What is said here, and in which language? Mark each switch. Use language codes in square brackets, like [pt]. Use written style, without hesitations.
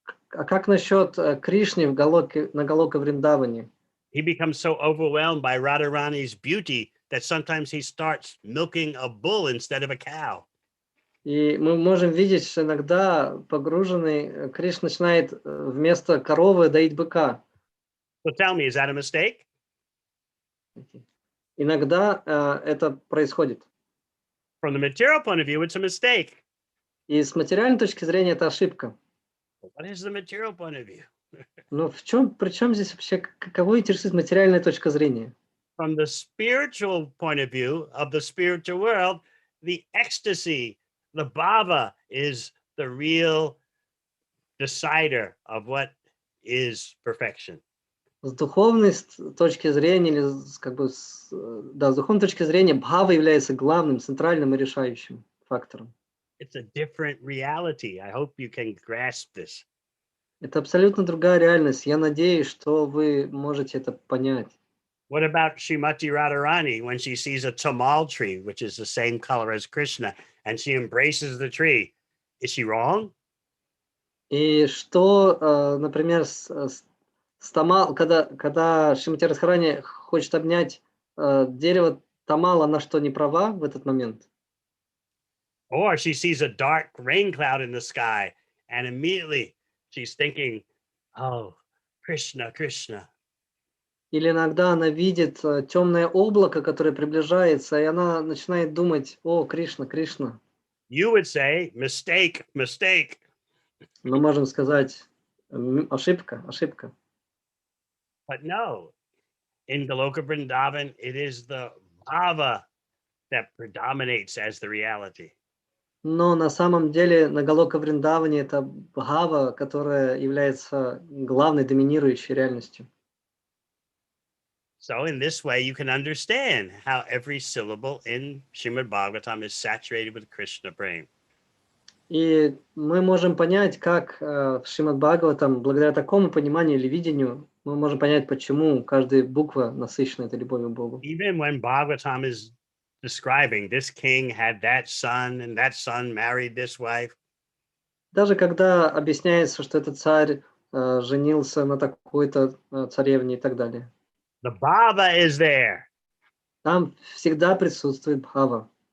[ru] А как насчет Кришны на Галока Вриндаване? [en] He becomes so overwhelmed by Radharani's beauty that sometimes he starts milking a bull instead of a cow. [ru] И мы можем видеть, что иногда погруженный Кришна начинает вместо коровы доить быка. [en] So tell me, is that a mistake? [ru] Иногда это происходит. [en] From the material point of view, it's a mistake. [ru] И с материальной точки зрения это ошибка. [en] But what is the material point of view? [ru] Но при чем здесь вообще, кого интересует материальная точка зрения? [en] From the spiritual point of view of the spiritual world, the ecstasy, the bhava is the real decider of what is perfection. [ru] С духовной точки зрения, или с духовной точки зрения, бхава является главным, центральным и решающим фактором. [en] It's a different reality. I hope you can grasp this. [ru] Это абсолютно другая реальность. Я надеюсь, что вы можете это понять. [en] What about Srimati Radharani when she sees a tamal tree, which is the same color as Krishna, and she embraces the tree? Is she wrong? [ru] И что, например, когда Шримати Радхарани хочет обнять дерево тамал, она что, не права в этот момент? [en] Or she sees a dark rain cloud in the sky, and immediately she's thinking, oh, Krishna, Krishna. [ru] Или иногда она видит темное облако, которое приближается, и она начинает думать, о, Кришна, Кришна. [en] You would say, mistake, mistake. [ru] Мы можем сказать, ошибка, ошибка. [en] But no, in Goloka Vrindavan, it is the bhava that predominates as the reality. [ru] Но на самом деле на Галока Вриндаване это бхава, которая является главной доминирующей реальностью. [en] So in this way, you can understand how every syllable in Srimad Bhagavatam is saturated with Krishna prema. [ru] И мы можем понять, как в Шримад Бхагаватам, благодаря такому пониманию или видению, мы можем понять, почему каждая буква насыщена этой любовью к Богу. [en] Even when Bhagavatam is describing this king had that son and that son married this wife. [ru] Даже когда объясняется, что этот царь женился на такой-то царевне и так далее. [en] The bhava is there. [ru] Там всегда присутствует бхава.